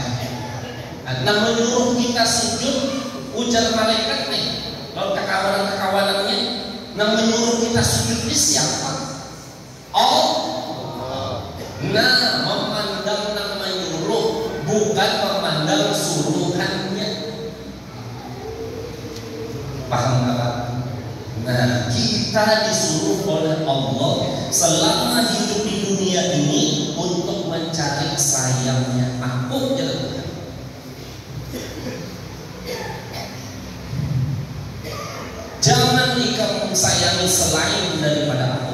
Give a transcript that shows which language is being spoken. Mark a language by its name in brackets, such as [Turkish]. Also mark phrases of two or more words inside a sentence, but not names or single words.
[Indonesian] Nang menyuruh kita sujud, ujar malaikat nih, lalu kekawanan-kekawanannya, nang menyuruh kita sujud ini siapa? Allah. Nah, memandang nang menyuruh, bukan memandang suruhannya. Paham nggak? Nah, kita disuruh oleh Allah selama hidup di dunia ini untuk mencari sayangnya aku. Jangan engkau sayangi selain daripada aku.